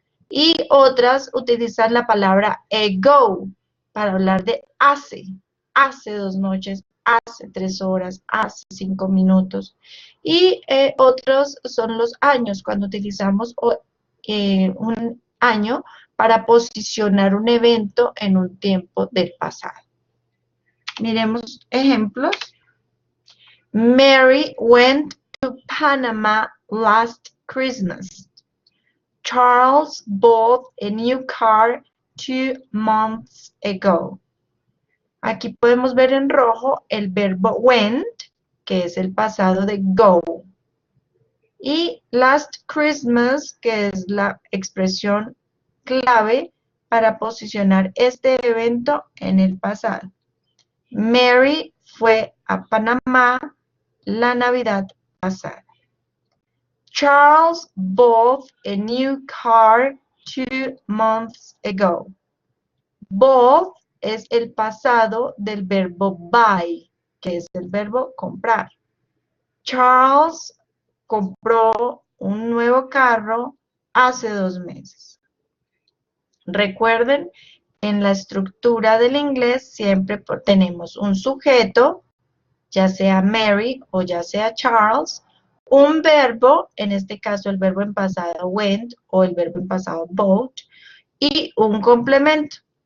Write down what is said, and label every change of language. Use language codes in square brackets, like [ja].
[es] Y otras utilizan la palabra ago para hablar de hace 2 noches, hace 3 horas, hace 5 minutos. Y otros son los años, cuando utilizamos un año para posicionar un evento en un tiempo del pasado. Miremos ejemplos. [en] Mary went to Panama last Christmas. Charles bought a new car 2 months ago. [es] Aquí podemos ver en rojo el verbo went, que es el pasado de go. Y [en] last Christmas, [es] que es la expresión clave para posicionar este evento en el pasado. Mary fue a Panamá la Navidad pasada. [en] Charles bought a new car 2 months ago. [es] Bought es el pasado del verbo buy, que es el verbo comprar. Charles compró un nuevo carro hace 2 meses. Recuerden, en la estructura del inglés siempre tenemos un sujeto, ya sea Mary o ya sea Charles, un verbo, en este caso el verbo en pasado went o el verbo en pasado bought, y un complemento.